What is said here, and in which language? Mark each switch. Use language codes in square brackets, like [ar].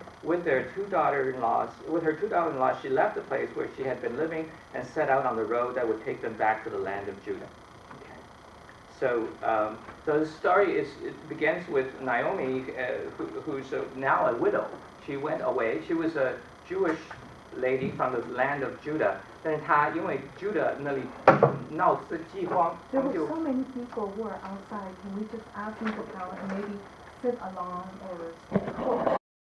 [en] With her 2 daughters-in-law, she left the place where she had been living and set out on the road that would take them back to the land of Judah. Okay. So the story begins with Naomi, who's now a widow. She went away. She was a Jewish lady from the land of Judah. [zh] 但是她因为 Judah 那里闹饥荒， [en] There were so many people who were outside. Can we just ask them to come and maybe sit along or sit close?